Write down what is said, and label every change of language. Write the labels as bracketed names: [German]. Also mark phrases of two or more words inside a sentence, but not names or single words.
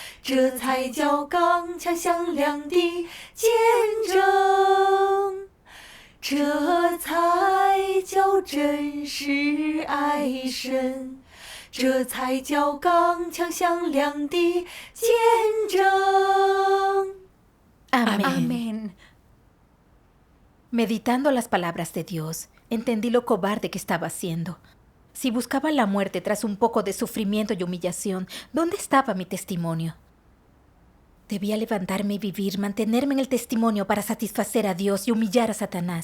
[Chinese] 这才叫刚强响亮的见证，这才叫真实爱神，这才叫刚强响亮的见证。 [Spanish] Amén. Amén. Meditando las palabras de Dios, entendí lo cobarde que estaba haciendo. Si buscaba la muerte tras un poco de sufrimiento y humillación, ¿dónde estaba mi testimonio? Debía levantarme y vivir, mantenerme en el testimonio para satisfacer a Dios y humillar a Satanás.